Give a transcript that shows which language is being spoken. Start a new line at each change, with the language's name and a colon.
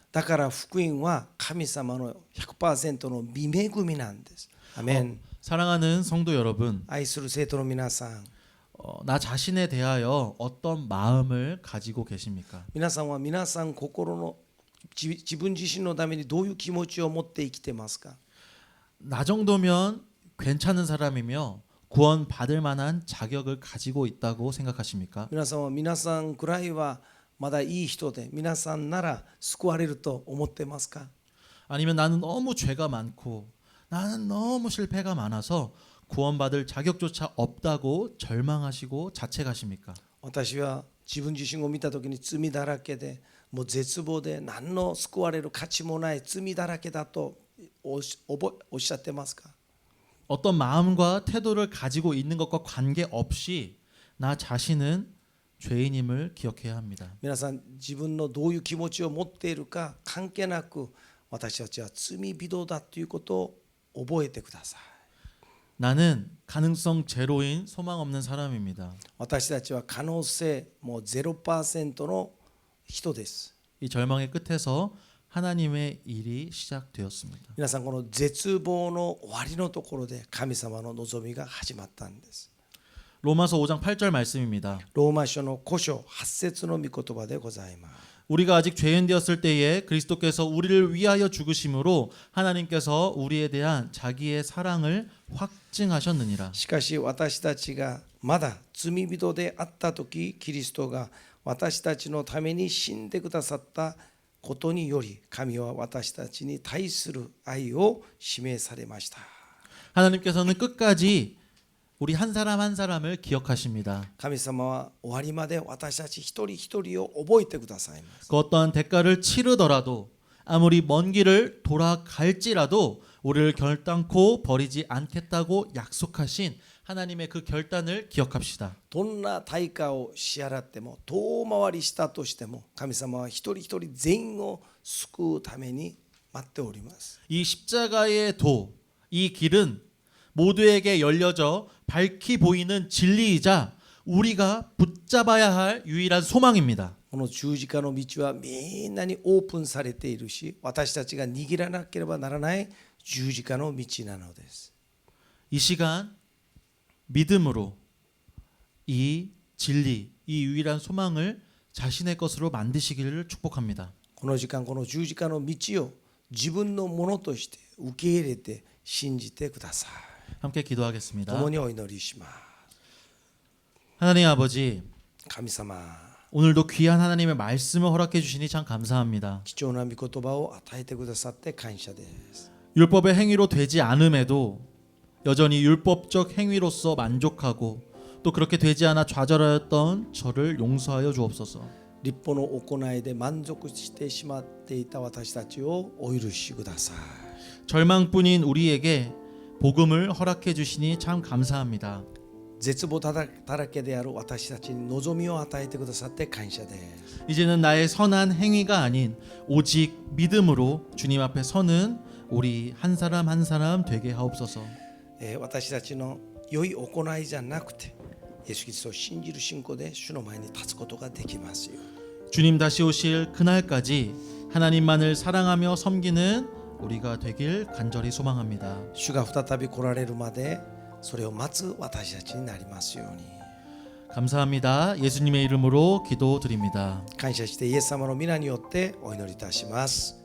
Japanese: だから福音は神様の 100% の御恵みなんです。アメン。
Korean: 사랑하는 성도 여러분,
Japanese: 愛する生徒の皆さん、
Korean: 나 자신에 대하여 어떤 마음을 가지고 계십니까?
Japanese: 皆さんは皆さん心の自分自身のためにどういう気持ちを持って生きてますか？
Korean: 나 정도면 괜찮은 사람이며 구원 받을 만한 자격을 가지고 있다고 생각하십니까?
Japanese: 皆さんは皆さんくらいはまだいい人で皆さんなら救われると思ってますか？
Korean: 아니면 나는 너무 죄가 많고 나는 너무 실패가 많아서 구원받을 자격조차 없다고 절망하시고 자책하십니까?
Japanese: 私は自分自身を見た時に罪だらけでもう絶望で何の救われる価値もない罪だらけだとおっしゃってますか？
Korean: 어떤 마음과 태도를 가지고 있는 것과 관계없이 나 자신은 죄인임을 기억해야 합니다.
Japanese: 皆さん自分のどういう気持ちを持っているか関係なく私たちは罪人だということを覚えてください。
Korean: 나는 가능성 제로인 소망 없는 사람입니다.
Japanese: 私たちは可能性もう 0% の人です。
Korean: 이 절망의 끝에서 하나님의 일이 시작되었습니다.
Japanese: 皆さんこの絶望の終わりのところで神様の望みが始まったんです。
Korean: 로마서 5장 8절 말씀입니다.
Japanese: ローマ書の5章8節の御言葉でございます。
Korean: 우리가 아직 죄인 되었을 때에 그리스도께서 우리를 위하여 죽으심으로 하나님께서 우리에 대한 자기의 사랑을 확증하셨느니라.
Japanese: しかし私たちがまだ罪人であった時キリストが私たちのために死んでくださったことにより神は私たちに対する愛を示されました。
Korean: 하나님께서는 끝까지 우리 한 사람 한 사람을 기억하십니다.
Japanese: 神様は終わりまで私たち一人一人を覚えてくださいます。
Korean: 그 어떠한 대가를 치르더라도 아무리 먼 길을 돌아갈지라도 우리를 결단코 버리지 않겠다고 약속하신 하나님의 그 결단을 기억합시다.
Japanese: どんな対価を支払っても遠回りしたとしても神様は一人一人全員を救うために待っております。
Korean: 이 십자가의 도, 이 길은 모두에게 열려져 밝히 보이는 진리이자 우리가 붙잡아야 할 유일한 소망입니다.
Japanese: この十字架の道はみんなにオープンされているし私たちが握らなければならない十字架の道なのです。
Korean: 이 시간 믿음으로 이 진리, 이 유일한 소망을 자신의 것으로 만드시기를 축복합니다.
Japanese: この時間この十字架の道を自分のものとして受け入れて信じてください。
Korean: 함께 기도하겠습니다.
Japanese: 共にお祈りします。
Korean: 하나님 아버지,
Japanese: 神様
Korean: 오늘도 귀한 하나님의 말씀을 허락해 주시니 참 감사합니다.
Japanese: 貴重な御言葉を与えてくださって感謝です。
Korean: 율법의 행위로 되지 않음에도 여전히 율법적 행위로서 만족하고 또 그렇게 되지 않아 좌절하였던 저를 용서하여 주옵소서.
Japanese: 立法の行いで満足してしまっていた私たちをお許しください。
Korean: 절망뿐인 우리에게 복음을 허락해 주시니 참 감사합니다.
Japanese: 絶望だらけである私たちに望みを与えてくださって感謝です。
Korean: 이제는 나의 선한 행위가 아닌 오직 믿음으로 주님 앞에 서는 우리 한 사람 한 사람 되게 하옵소서.
Japanese: 私たちの良い行いじゃなくてイエス・キリストを信じる信仰で主の前に立つことができますよ。
Korean: 주님 다시 오실 그날까지 하나님만을 사랑하며 섬기는 우리가 되길 간절히 소망합니다.
Japanese: 主が再び来られるまでそれを待つ私たちになりますように。
Korean: 감사합니다. 예수님의 이름으로 기도드립니다.
Japanese: 感謝してイエス様の皆によってお祈りいたします。